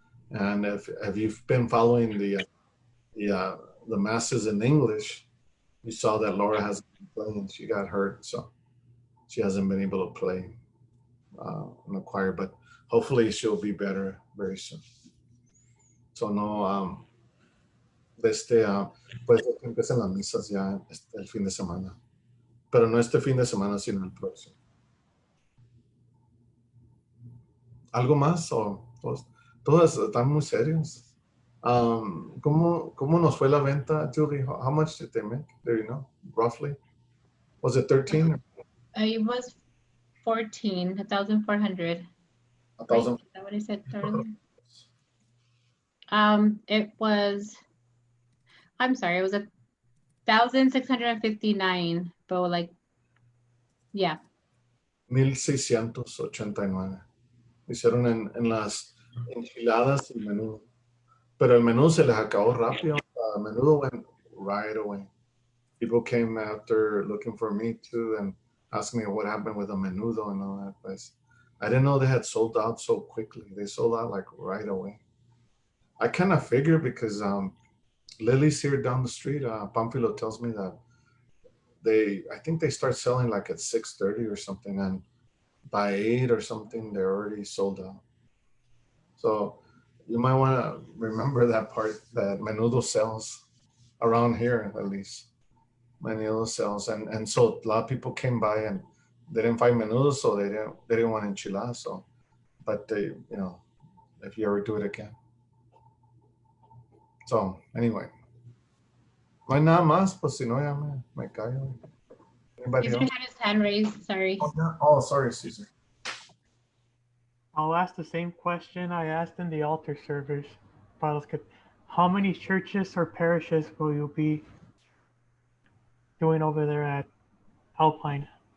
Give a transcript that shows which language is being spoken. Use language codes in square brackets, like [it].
[en] And if you've been following the masses in English, you saw that Laura hasn't been playing. She got hurt, so she hasn't been able to play in the choir. But hopefully she'll be better very soon. [es] So no, pues empiezan las misas ya el fin de semana. Pero no este fin de semana, sino el próximo. ¿Algo más? O todas están muy serios. ¿Cómo nos fue la venta, Julie? [en] How much did they make? Do you know, roughly? Was it 13? It was 1,400. 1,000. Is that what I said earlier? It was, I'm sorry, it was 1,659, but like, yeah. 1,689. [es] Hicieron en las enchiladas y menú. Pero el menú se les acabó rápido. [en] Menudo went right away. People came after looking for me too and asked me what happened with the menudo and all that. But I didn't know they had sold out so quickly. They sold out like right away. I kind of figured because Lily's here down the street. Pamphilo tells me that I think they start selling like at 6:30 or something, and by 8 or something, they're already sold out. So you might want to remember that part, that menudo sells around here, at least. Menudo sells, and so a lot of people came by and they didn't find menudo, so they didn't want enchiladas. So, but they, if you ever do it again. So anyway, [es] no hay nada más, pues si no ya me callo. [en] Anybody Caesar else? had his hand raised, sorry. Oh, sorry, Caesar. I'll ask the same question I asked in the altar service. How many churches or parishes will you be doing over there at Alpine?